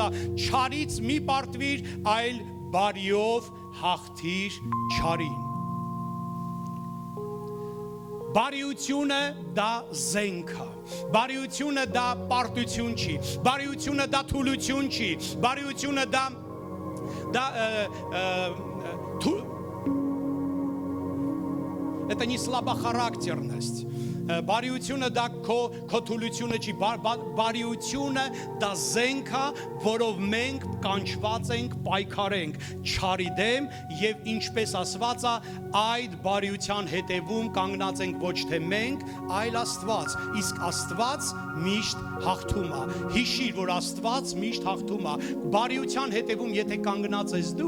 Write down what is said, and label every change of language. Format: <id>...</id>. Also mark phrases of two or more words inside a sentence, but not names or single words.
<hy>«Չարից մի պարտվիր, այլ բարիով հաղթիր չարին»։ Բարիությունը դա զենք է։ Բարիությունը դա պարտություն չի։ Բարիությունը դա թուլություն չի։ Բարիությունը</hy> <ru>это не слабохарактерность.</ru> <hy>Բարիությունը դա քո թուլությունը չի, բարիությունը դա զենք է, որով մենք կանչված ենք պայքարենք չարի դեմ եւ ինչպես ասված է, այդ բարիության հետևում կանգնած ենք ոչ թե մենք, այլ Աստված, իսկ Աստված միշտ հաղթում է։ Հիշիր, որ Աստված միշտ հաղթում է։ Բարիության հետևում եթե կանգնած ես դու,</hy>